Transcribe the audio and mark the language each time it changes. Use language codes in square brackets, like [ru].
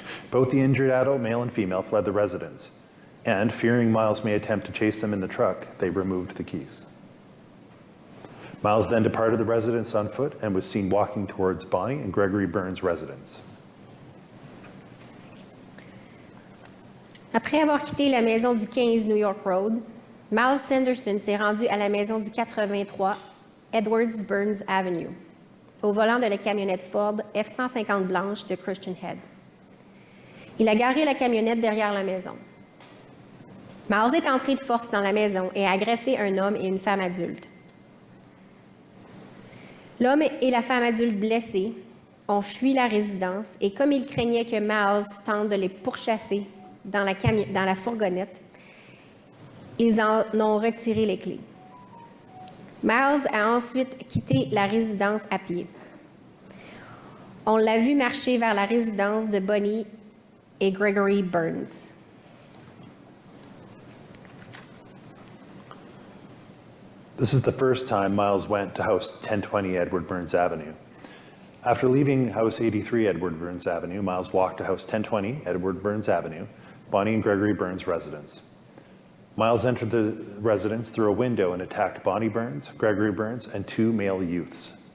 [en] Both the injured adult male and female fled the residence, and fearing Miles may attempt to chase them in the truck, they removed the keys. Miles then departed the residence on foot and was seen walking towards Bonnie and Gregory Burns' residence. [fr] Après avoir quitté la maison du 15 New York Road, Miles Sanderson s'est rendu à la maison du 83 Edwards Burns Avenue, au volant de la camionnette Ford F-150 blanche de Christian Head. Il a garé la camionnette derrière la maison. Miles est entré de force dans la maison et a agressé un homme et une femme adulte. L'homme et la femme adulte blessés ont fui la résidence et comme ils craignaient que Miles tente de les pourchasser dans la fourgonnette, ils en ont retiré les clés. Miles a ensuite quitté la résidence à pied. On l'a vu marcher vers la résidence de Bonnie et Gregory Burns. [en] This is the first time Miles went to House 1020 Edward Burns Avenue. After leaving House 83 Edward Burns Avenue, Miles walked to House 1020 Edward Burns Avenue, Bonnie and Gregory Burns' residence. Miles entered the residence through a window and attacked Bonnie Burns, Gregory Burns, and two male youths.